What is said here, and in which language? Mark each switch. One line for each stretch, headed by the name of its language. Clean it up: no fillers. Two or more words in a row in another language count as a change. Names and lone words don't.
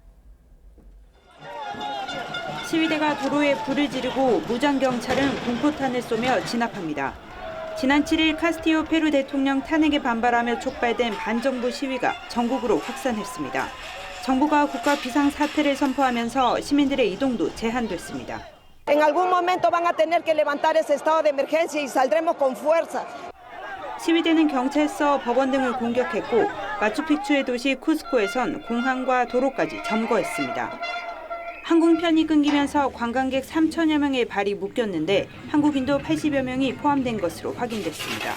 Korean: 시위대가 도로에 불을 지르고 무장경찰은 공포탄을 쏘며 진압합니다. 지난 7일 카스티오 페루 대통령 탄핵에 반발하며 촉발된 반정부 시위가 전국으로 확산했습니다. 정부가 국가 비상사태를 선포하면서 시민들의 이동도 제한됐습니다.
Spanish: En algún momento van a tener que levantar ese estado de emergencia y saldremos con fuerza.
Korean: 시위대는 경찰서, 법원 등을 공격했고 마추픽추의 도시 쿠스코에선 공항과 도로까지 점거했습니다. 항공편이 끊기면서 관광객 3천여 명의 발이 묶였는데 한국인도 80여 명이 포함된 것으로 확인됐습니다.